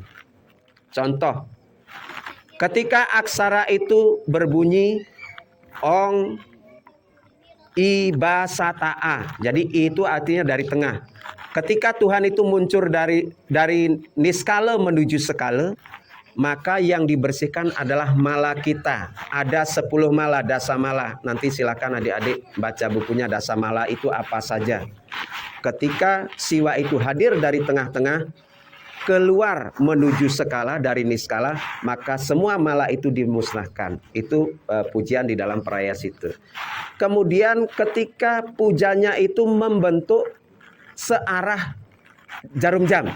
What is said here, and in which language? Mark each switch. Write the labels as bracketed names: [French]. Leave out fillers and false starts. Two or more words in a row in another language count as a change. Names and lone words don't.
[Indonesian] Contoh, ketika aksara itu berbunyi Ong I Ba Sa Ta A. Jadi I itu artinya dari tengah. Ketika Tuhan itu muncul dari niskala menuju skala, maka yang dibersihkan adalah mala kita. Ada 10 mala, dasa mala. Nanti silakan adik-adik baca bukunya dasa mala itu apa saja. Ketika siwa itu hadir dari tengah-tengah, keluar menuju skala dari niskala, maka semua mala itu dimusnahkan. Itu pujian di dalam prayasita. Kemudian ketika pujanya itu membentuk searah jarum jam.